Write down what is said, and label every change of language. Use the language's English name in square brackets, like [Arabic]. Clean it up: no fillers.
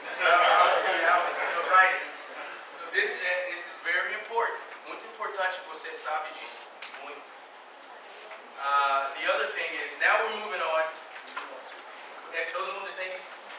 [English] I'm seeing how it's writing. So this is very important. [Portuguese] Muito importante você sabe disso. Muito. [English] The other thing is, now we're moving on. [Portuguese] Todo mundo tem isso?